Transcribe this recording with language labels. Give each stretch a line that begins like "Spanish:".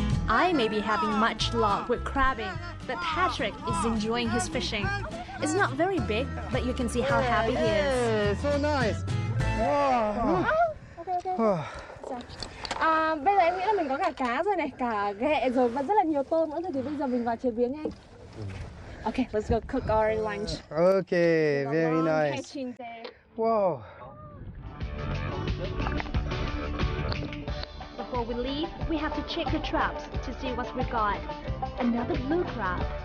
English: I may be having much luck with crabbing, but Patrick is enjoying his fishing. It's not very big, but you can see how happy he is. So nice. Wow.
Vietnamese: Bây giờ em nghĩ là mình có cả cá rồi này, cả ghẹ rồi và rất là nhiều tôm nữa rồi, thì bây giờ mình vào chế biến nha anh.
English: Okay, let's go cook our lunch. Okay, The very long nice. catching day. Wow. Before we leave, we have to check the traps to see what we got. Another blue crab.